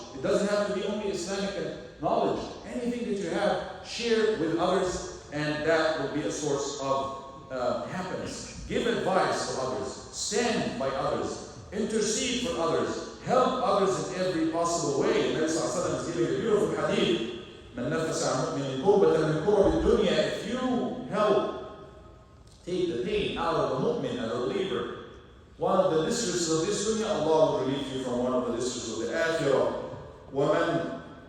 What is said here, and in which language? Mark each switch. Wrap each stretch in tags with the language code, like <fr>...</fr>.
<en>It doesn't have to be only Islamic knowledge. Anything that you have, share with others, and that will be a source of happiness. Give advice to others, stand by others, intercede for others, help others in every possible way. And Nabi sallallahu alaihi wasallam is giving a beautiful hadith.</en> <ar>من نفس عن مؤمن كربة من كرب الدنيا.</ar> <en>If you help take the pain out of a mu'min and a believer, one of the distresses of this dunya, Allah will relieve you from one of the distresses of the akhirah.</en> <ar>وَمَنْ</ar>